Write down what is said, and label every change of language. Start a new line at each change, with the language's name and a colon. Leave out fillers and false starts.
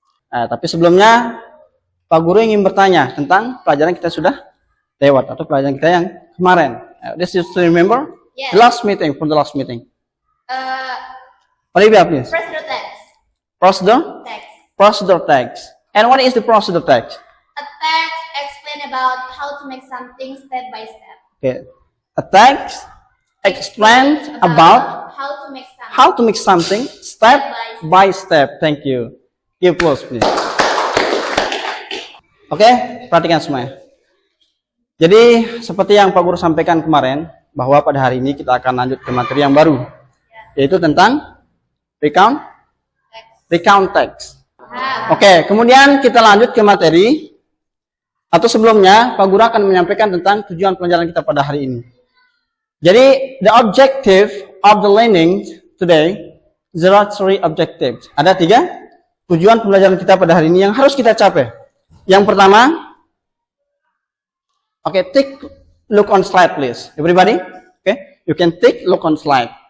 Indonesian: Tapi sebelumnya, Pak Guru ingin bertanya tentang pelajaran kita sudah lewat, atau pelajaran kita yang kemarin.
English: This is to remember? Yes. The last meeting, from the last meeting. Olivia, please. Procedure text. Procedure? Text. Procedure text. And what is the procedure text? A text explain about how to make something step by step. Okay. A text explains about how to make something step by step. Thank you. Give applause, please.
Indonesian: Oke, perhatikan semuanya. Jadi, seperti yang Pak Guru sampaikan kemarin, bahwa pada hari ini kita akan lanjut ke materi yang baru, yaitu tentang recount text. Oke, kemudian kita lanjut ke materi, atau sebelumnya Pak Guru akan menyampaikan tentang tujuan pelajaran kita pada hari ini.
English: Jadi, the objective of the learning today, there are three objectives.
Indonesian: Ada 3 tujuan pembelajaran kita pada hari ini yang harus kita capai. Yang pertama,
English: take look on slide, please. Everybody, you can take look on slide.